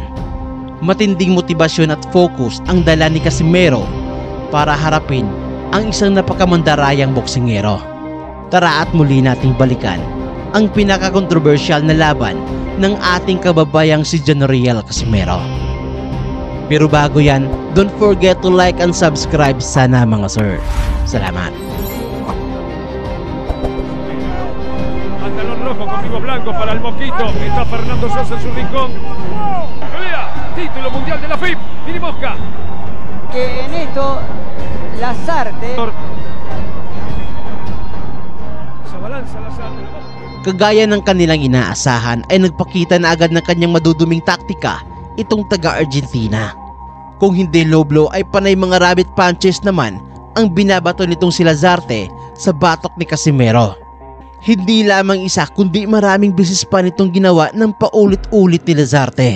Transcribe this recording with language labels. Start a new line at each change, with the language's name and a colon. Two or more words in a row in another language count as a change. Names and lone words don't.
Filipino: Matinding motibasyon at focus ang dala ni Casimero para harapin ang isang napakamandarayang boksingero. Tara at muli nating balikan ang pinaka-controversial na laban ng ating kababayang si Jonriel Casimero. Pero bago yan,
English: don't forget to like and subscribe
Filipino: sana mga
English: sir.
Filipino: Salamat.
Spanish: Pantalón rojo con vivo blanco para el Mosquito. Está Fernando Sosa en su rincón. Pelea, título mundial de la FIP. Mini Mosca. Que en esto Lazarte Se balanza Lazarte.
Filipino: Kagaya ng kanilang inaasahan ay nagpakita na agad ng kanyang maduduming taktika itong taga-Argentina. Kung hindi
English: low blow
Filipino: ay panay mga
English: rabbit punches
Filipino: naman ang binabato nitong si Lazarte sa batok ni Casimero. Hindi lamang isa kundi maraming beses pa nitong ginawa ng paulit-ulit ni Lazarte.